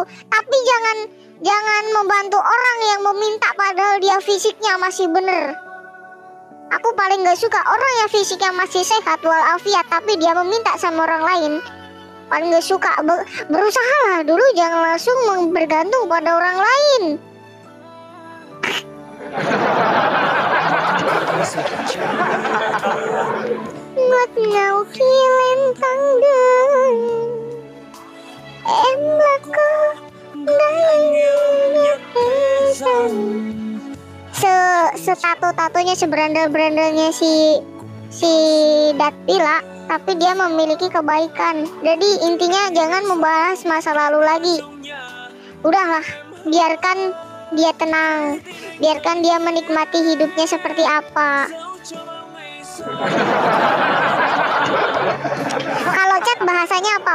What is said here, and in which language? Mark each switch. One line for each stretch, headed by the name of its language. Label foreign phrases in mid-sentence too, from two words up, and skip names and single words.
Indonesian: Tapi jangan membantu orang yang meminta padahal dia fisiknya masih bener. Aku paling gak suka orang yang fisiknya masih sehat walafiat tapi dia meminta sama orang lain. Paling gak suka. Berusahalah dulu, jangan langsung bergantung pada orang lain.
Vietnamese: Ngọt ngào khi lên tăng đường em là cô gái nhạc dần.
Indonesian: Setato-tatonya, seberandal-berandalnya si Datila, tapi dia memiliki kebaikan. Jadi intinya jangan membahas masa lalu lagi. Udahlah, biarkan dia tenang, biarkan dia menikmati hidupnya seperti apa. Kalau chat bahasanya apa?